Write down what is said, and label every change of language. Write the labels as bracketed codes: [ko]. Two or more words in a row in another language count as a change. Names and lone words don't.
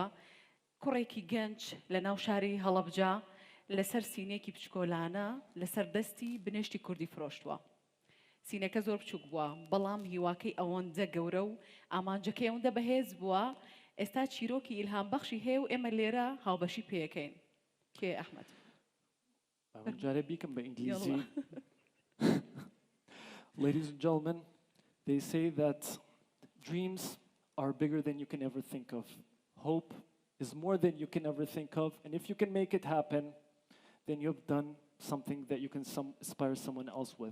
[ckb] کوڕێکی گەنج لە ناو شاری هەڵەبجا لەسەر سینێکی بچکۆلانە لەسەر دەستی بنێشتی کوردی فرۆشتووە. سینەکە زۆر بچووک بووە بەڵام هیواکەی ئەوەندە گەورە و ئامانجەکەی ئەوەندە بەهێز بووە ئێستا چیرۆکی ئیلهام بەخشی هەیە و ئێمە لێرە هاوبەشی پێەکەین. کێ ئەحمەد؟ جارێ بیکەم بە ئینگلیزی. [en] Ladies and gentlemen, they say that dreams are bigger than you can ever think of. Hope is more than you can ever think of. And if you can make it happen, then you have done something that you can inspire someone else with.